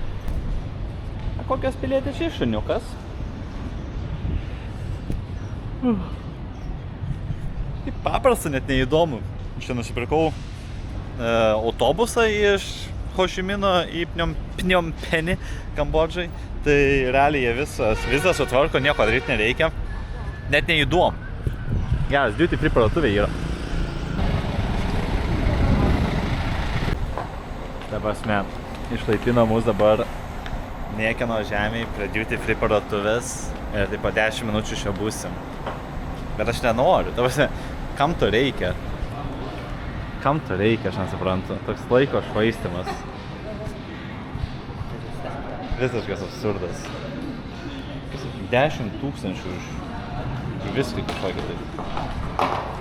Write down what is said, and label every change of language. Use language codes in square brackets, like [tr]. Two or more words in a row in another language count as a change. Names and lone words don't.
[lt] A kokios pilietės šis šuniukas? Taip paprasta, net neįdomu. Čia nusipirkau autobusą iš Ho Chi Minho į Phnom Penh, Kambodžai. Tai realiai jie visą sutvarko, nieko daryti nereikia. Net neįduom. Geras, [en] duty free [lt] parduotuvė yra. Ta prasme, išlaipino mus dabar niekieno žemėj prie [en] duty free [lt] parduotuvės ir taip po 10 minučių čia būsim. Bet aš nenoriu, ta prasme, kam to reikia? Kam to reikia, aš nesuprantu. Toks laiko švaistymas. Visiškas absurdas. 10 000 už viską kažkokį tai.